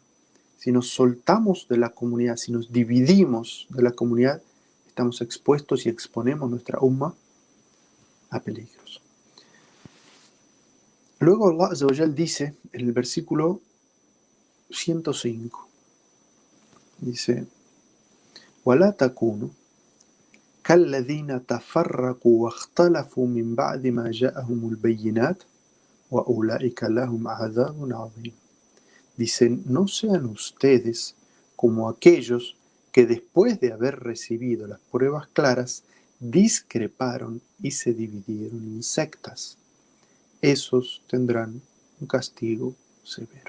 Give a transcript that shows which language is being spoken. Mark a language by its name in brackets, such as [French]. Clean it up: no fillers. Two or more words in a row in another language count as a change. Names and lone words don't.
[Spanish] Si nos soltamos de la comunidad, si nos dividimos de la comunidad, estamos expuestos y exponemos nuestra umma a peligros. Luego [Arabic] الله عز وجل [Spanish] dice en el versículo 105, dice, [Arabic] وَلَا تَكُونُوا كَالَّذِينَ تَفَرَّقُوا وَاخْتَلَفُوا مِنْ بَعْدِ مَا جَاءَهُمُ الْبَيِّنَاتُ وَأُولَٰئِكَ لَهُمْ عَذَابٌ عَظِيمٌ. [Spanish] Dicen, no sean ustedes como aquellos que después de haber recibido las pruebas claras, discreparon y se dividieron en sectas. Esos tendrán un castigo severo.